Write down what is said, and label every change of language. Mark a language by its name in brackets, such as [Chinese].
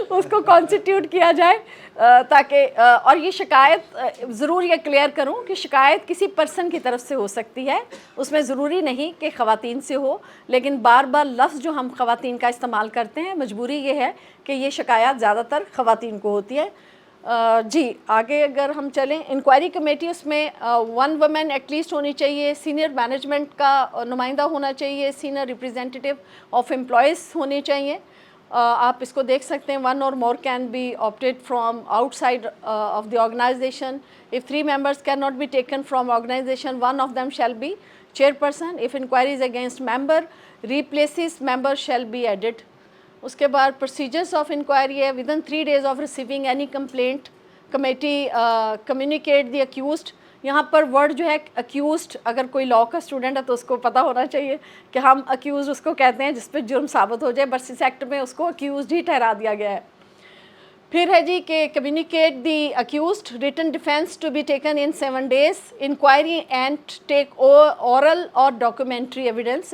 [Urdu] کو کانسٹیٹیوٹ کیا جائے تاکہ اور یہ شکایت ضرور یہ کلیئر کروں کہ شکایت کسی پرسن کی طرف سے ہو سکتی ہے, اس میں ضروری نہیں کہ خواتین سے ہو, لیکن بار بار لفظ جو ہم خواتین کا استعمال کرتے ہیں مجبوری یہ ہے کہ یہ شکایات زیادہ تر خواتین کو ہوتی ہے. جی آگے اگر ہم چلیں, انکوائری کمیٹی اس میں 1 وومن ایٹ لیسٹ ہونی چاہیے, سینئر مینجمنٹ کا نمائندہ ہونا چاہیے, [English] senior representative of employees [Urdu] ہونے چاہیے. [English] آپ اس کو دیکھ سکتے ہیں, 1 or more can be opted from outside of the organization. If 3 members cannot be taken from organization, 1 of them shall be chairperson. If inquiries against member replaces member shall be added. [Urdu] اس کے بعد [English] Procedures of inquiry ہے, within 3 days of receiving any complaint committee communicate the accused. [Urdu] یہاں پر word جو ہے accused, اگر کوئی law کا student ہے تو اس کو پتہ ہونا چاہیے کہ ہم اکیوزڈ اس کو کہتے ہیں جس پہ جرم ثابت ہو جائے, بس اس ایکٹ میں اس کو اکیوزڈ ہی ٹھہرا دیا گیا ہے. پھر ہے جی کہ [English] Communicate the accused, written defence to be taken in 7 days, inquiry and take oral اور documentary evidence.